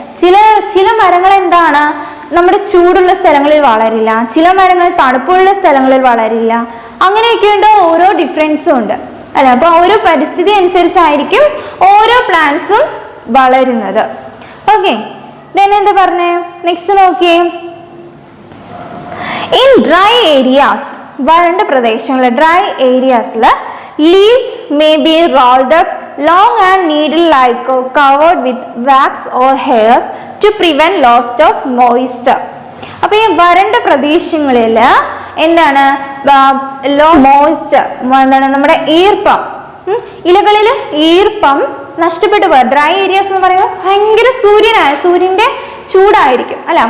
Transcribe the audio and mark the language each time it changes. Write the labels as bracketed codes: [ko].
[ml] ചില മരങ്ങൾ എന്താണ് നമ്മുടെ ചൂടുള്ള സ്ഥലങ്ങളിൽ വളരില്ല, ചില മരങ്ങൾ തണുപ്പുള്ള സ്ഥലങ്ങളിൽ വളരില്ല. അങ്ങനെയൊക്കെയുണ്ട്, ഓരോ ഡിഫറൻസും ഉണ്ട് അല്ലെ. അപ്പൊ ഓരോ പരിസ്ഥിതി അനുസരിച്ചായിരിക്കും ഓരോ പ്ലാന്റ്സും വളരുന്നത്. ഓക്കെ, ദെൻ എന്താ പറഞ്ഞേ, നെക്സ്റ്റ് നോക്കിയേ. [en] in dry areas, [ml] വരണ്ട പ്രദേശങ്ങളിൽ, [en] Dry ഏരിയാസിൽ leaves may be rolled up long and needle like or covered with wax or hairs to prevent loss of moisture. [ml] അപ്പോൾ ഈ വരണ്ട പ്രദേശങ്ങളിൽ എന്താണ് മോയ്സ്ചർ, എന്താണ് നമ്മുടെ ഈർപ്പം, ഇലകളിൽ ഈർപ്പം നഷ്ടപ്പെട്ടു പോയ ഡ്രൈ ഏരിയാസ് എന്ന് പറയുമ്പോൾ ഭയങ്കര സൂര്യൻ്റെ ചൂടായിരിക്കും അല്ല.